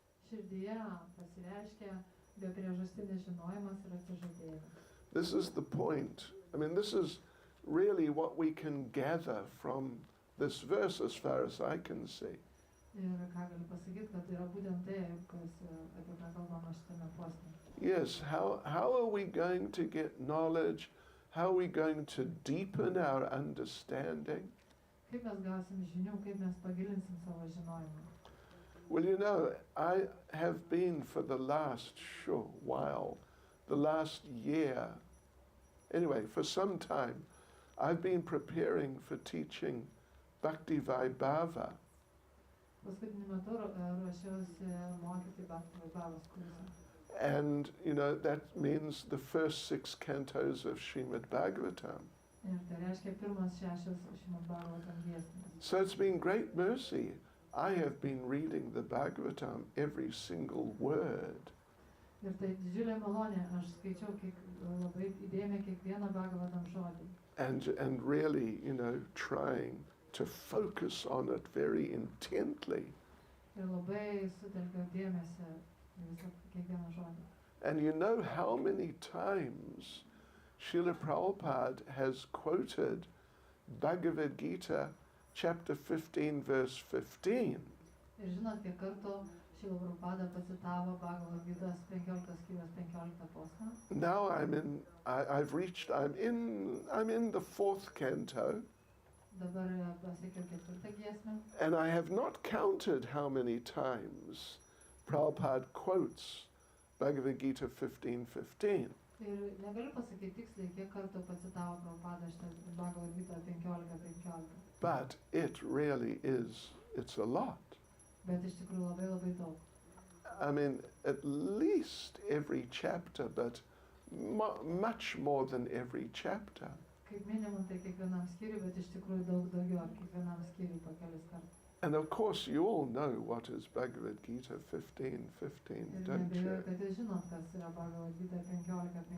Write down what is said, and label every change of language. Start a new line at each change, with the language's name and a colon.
Lithuanian: Širdyje pasireiškia bepriežastinis žinojimas ir atsižadėjimas.
English: This is the point. I mean, this is really what we can gather from this verse as far as I can see.
Lithuanian: Ir ką galiu pasakyti, kad yra būtent tai, apie ką kalbama šitame posme.
English: Yes, how are we going to get knowledge? How are we going to deepen our understanding?
Lithuanian: Kaip mes gausim žinių, kaip mes pagilinsim savo žinojimą.
English: Well, I have been for the last the last year, anyway, for some time, I've been preparing for teaching Bhakti Vaibhava.
Lithuanian: Paskutiniu metu ruošiausi mokyti Bhagavatos kursą.
English: And, you know, that means the first 6 cantos of Srimad Bhagavatam.
Lithuanian: Ir tai reiškia pirmas 6 Srimad Bhagavatam giesmės.
English: So it's been great mercy. I have been reading the Bhagavatam, every single word.
Lithuanian: Ir tai didžiulė malonė, aš skaičiau labai įdėmiai kiekvieną Bhagavatam žodį.
English: And really, you know, trying to focus on it very intently.
Lithuanian: Ir labai sutelkiau dėmesį į visą kiekvieną žodį.
English: And you know how many times Srila Prabhupada has quoted Bhagavad Gita, chapter 15, verse 15.
Lithuanian: Ir žinot, kiek kartų Srila Prabhupada pacitavo Bhagavad Gitos 15 skyrius 15 posmą.
English: Now I'm in the 4th canto.
Lithuanian: Dabar pasiekiau 4 giesmę.
English: And I have not counted how many times Prabhupada quotes Bhagavad Gita 15:15.
Lithuanian: Ir negaliu pasakyti tiksliai, kiek kartų pacitavo Prabhupada šitą Bhagavad Gita 15:15.
English: But it really is, it's a lot.
Lithuanian: Bet iš tikrųjų labai daug.
English: I mean, at least every chapter, but much more than every chapter.
Lithuanian: Kaip minimum, tai kiekvienam skyriui, bet iš tikrųjų daug daugiau, ar kiekvienam skyriui po kelis kartus.
English: And of course you all know what is Bhagavad Gita 15:15,
Lithuanian: Ir
English: don't you?
Lithuanian: neabejoju, kad jūs žinot, kas yra Bhagavad Gita 15:15.